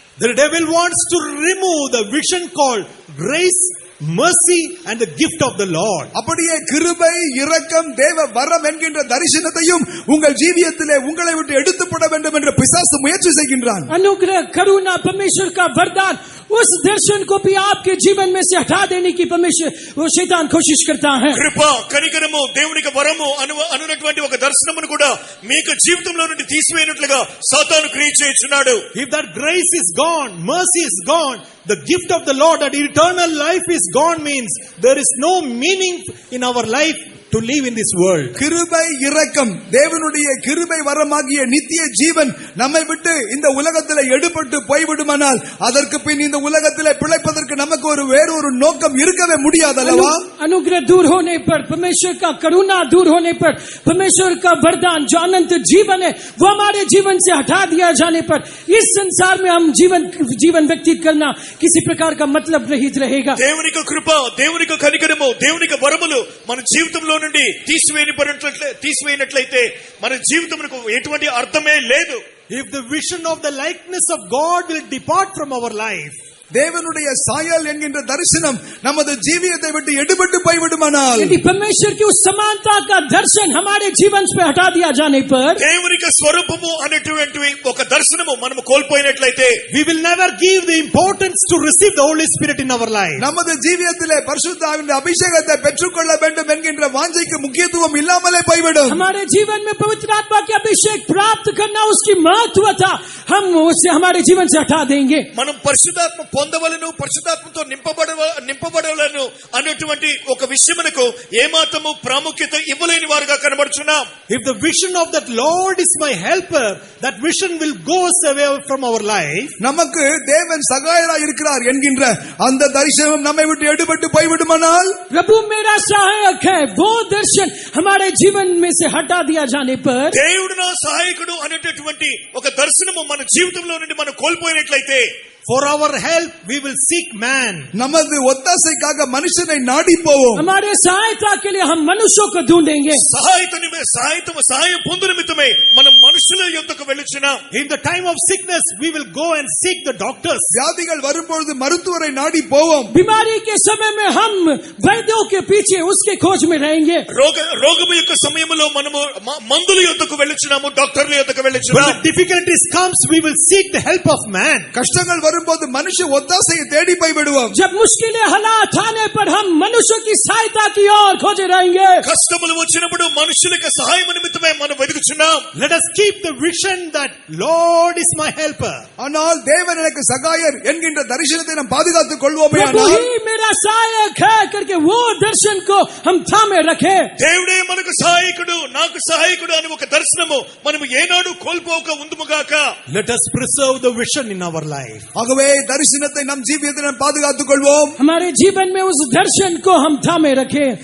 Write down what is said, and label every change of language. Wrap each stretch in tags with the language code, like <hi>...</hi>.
<en>The devil wants to remove the vision called grace, mercy and the gift of the Lord.</en> <ta>அப்படியே கிருபை, இரக்கம், தேவ வரம் என்கின்ற தரிசனத்தையும் உங்கள் ஜீவியத்திலே உங்களை விட்டு எடுத்து போட வேண்டும் என்று பிசாசு முயற்சி செய்கின்றான்.</ta> <hi>अनुग्रह, करुणा, परमेश्वर का वरदान, उस दर्शन को भी आपके जीवन में से हटा देने की परमेश्वर वो शैतान कोशिश करता है.</hi> <te>కృప, కనికరము, దేవునికి వరము అనునటువంటి ఒక దర్శనమును కూడా మీకు జీవితంలో నుండి తీసివేయనట్లుగా సాతాను క్రియ చేయుచున్నాడు.</te> <en>If that grace is gone, mercy is gone, the gift of the Lord, that eternal life is gone, means there is no meaning in our life to live in this world.</en> <ta>கிருபை இரக்கம் தேவனுடைய கிருபை வரமாகிய நித்திய ஜீவன் நம்மை விட்டு இந்த உலகத்திலே எடுபட்டு போய்விடுமானால் அதற்கு பின் இந்த உலகத்திலே பிழைப்பதற்கு நமக்கு வேறொரு நோக்கம் இருக்கவே முடியாது அல்லவா?</ta> <hi>अनुग्रह दूर होने पर, परमेश्वर का करुणा दूर होने पर, परमेश्वर का वरदान जो अनंत जीवन है वो हमारे जीवन से हटा दिया जाने पर इस संसार में हम जीवन व्यतीत करना किसी प्रकार का मतलब रहित रहेगा.</hi> <te>దేవుని యొక్క కృప, దేవుని యొక్క కనికరము, దేవుని యొక్క వరములు మన జీవితంలో నుండి తీసివేయనట్లయితే మన జీవితమునకు ఎటువంటి అర్థమే లేదు.</te> <en>If the vision of the likeness of God will depart from our life,</en> <ta>தேவனுடைய சாயல் என்கின்ற தரிசனம் நமது ஜீவியத்தை விட்டு எடுபட்டு போய்விடுமானால்,</ta> <hi>यदि परमेश्वर की उस समानता का दर्शन हमारे जीवन से हटा दिया जाने पर,</hi> <te>దేవుని యొక్క స్వరూపము అనేటువంటి ఒక దర్శనము మనము కోల్పోయినట్లయితే,</te> <en>we will never give the importance to receive the Holy Spirit in our life.</en> <ta>நமது ஜீவியத்திலே பரிசுத்த ஆவியின் அபிஷேகத்தை பெற்றுக்கொள்ள வேண்டும் என்கின்ற வாஞ்சைக்கு முக்கியத்துவம் இல்லாமலே போய்விடும்.</ta> <hi>हमारे जीवन में पवित्र आत्मा के अभिषेक प्राप्त करना उसकी महत्वता हम उसे हमारे जीवन से हटा देंगे.</hi> <te>మనం పరిశుద్ధాత్మ పొందవలను, పరిశుద్ధాత్మతో నింపబడవలను అన్నటువంటి ఒక విషయమునకు ఏమాత్రము ప్రాముఖ్యత ఇవ్వలేని వారుగా కనబడుచున్నాం.</te> <en>If the vision of that Lord is my helper, that vision will go away from our life.</en> <ta>நமக்கு தேவன் சகாயராய் இருக்கிறார் என்கின்ற அந்த தரிசனம் நம்மை விட்டு எடுபட்டு போய்விடுமானால்,</ta> <hi>प्रभु मेरा सहायक है वो दर्शन हमारे जीवन में से हटा दिया जाने पर,</hi> <te>దేవుడు నా సహాయకుడు అనేటటువంటి ఒక దర్శనము మన జీవితంలో నుండి మనం కోల్పోయినట్లయితే,</te> <en>For our help, we will seek man.</en> <ta>நமது ஒத்தாசைக்காக மனுஷனை நாடி போவோம்.</ta> <hi>हमारे सहायता के लिए हम मनुष्यों को ढूंढेंगे.</hi> <te>సహాయం పొందు నిమిత్తమే మనం మనుషుల యొద్దకు వెళ్ళుచున్నాం.</te> <en>In the time of sickness, we will go and seek the doctors.</en> <ta>வியாதிகள் வரும்பொழுது மருத்துவரை நாடி போவோம்.</ta> <hi>बीमारी के समय में हम वैद्यों के पीछे उसके खोज में रहेंगे.</hi> <te>రోగము యొక్క సమయంలో మనము మందుల యొద్దకు వెళ్ళుచున్నాము, డాక్టర్ల యొద్దకు</te> <en>When</en> <te>వెళ్ళుచున్నాం.</te> <en>the difficulties comes, we will seek the help of man.</en> <ta>கஷ்டங்கள் வரும்போது மனுஷ ஒத்தாசையை தேடி போய் விடுவோம்.</ta> <hi>जब मुश्किलें हालात आने पर हम मनुष्य की सहायता की ओर खोजे रहेंगे.</hi> <te>కష్టములు వచ్చినప్పుడు మనుషులకు సహాయం నిమిత్తమే మనం వెతుకుచున్నాం.</te> <en>Let us keep the vision that Lord is my helper.</en> <ta>ஆனால் தேவன் எனக்கு சகாயர் என்கின்ற தரிசனத்தை நாம் பாதுகாத்துக் கொள்வோமே.</ta> <hi>प्रभु ही मेरा सहायक है करके वो दर्शन को हम थामे रखे.</hi> <te>దేవుడే మనకు సహాయకుడు, నాకు సహాయకుడు అని ఒక దర్శనము మనం ఏనాడు కోల్పోక ఉందుముగాక.</te> <en>Let us preserve the vision in our life.</en> <ta>ஆகவே தரிசனத்தை நம் ஜீவியத்தில் நாம் பாதுகாத்துக் கொள்வோம்.</ta> <hi>हमारे जीवन में उस दर्शन को हम थामे रखे.</hi>